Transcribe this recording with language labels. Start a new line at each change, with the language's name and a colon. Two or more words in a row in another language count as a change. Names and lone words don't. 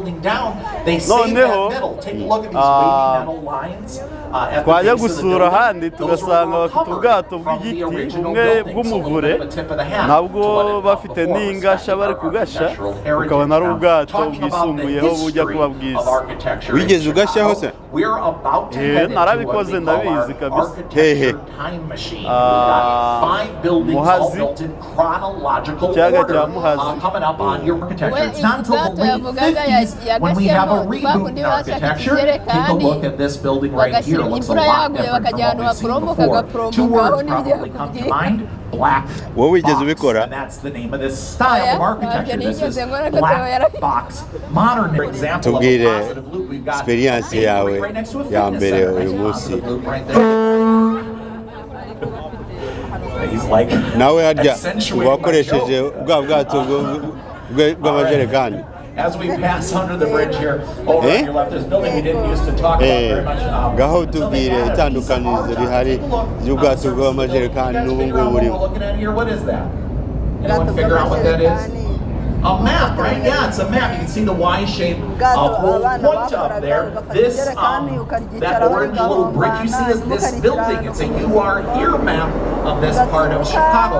Kinyarwanda: Noneho twajya gusura ahandi tugasanga bafite ubwato bw'igiti bumwe bw'umuvure, nabwo bafite n'ingasha bari kugasha, ukabona ari ubwato bwisumbuyeho bujya kuba bwiza. Wigeze ugashyaho se? Narabikoze ndabizi kabisa. Hehe. Muhazi, ikiyaga cya Muhazi.
English: It's not until the late 50s when we have a reboot in architecture. Take a look at this building right here. It looks a lot different from what we've seen before. Two words probably come to mind: black
Kinyarwanda: Wowe wigeze
English: box.
Kinyarwanda: ubikora?
English: And that's the name of this style of architecture. This is black box modern. For example, of a
Kinyarwanda: Tubwire
English: positive loop, we've got
Kinyarwanda: experience
English: a bakery
Kinyarwanda: yawe
English: right next to a
Kinyarwanda: ya
English: fitness
Kinyarwanda: mbere
English: center.
Kinyarwanda: uyu
English: Nice
Kinyarwanda: munsi.
English: positive loop right there. He's like
Kinyarwanda: Nawe harya
English: accentuating my
Kinyarwanda: wakoresheje
English: joke.
Kinyarwanda: bwa bwato bw'amajerekani.
English: As we pass under the bridge here, over on your left, this building we didn't used to talk about very much.
Kinyarwanda: Ngaho tubwire itandukanirizo rihari ry'ubwato bw'amajerekani n'ubu ngubu
English: We're
Kinyarwanda: burimo.
English: looking at here, what is that? Anyone figure out what that is? A map, right? Yeah, it's a map. You can see the Y-shaped point up there. This, that orange little brick you see is this building. It's a "You Are Here" map of this part of Chicago.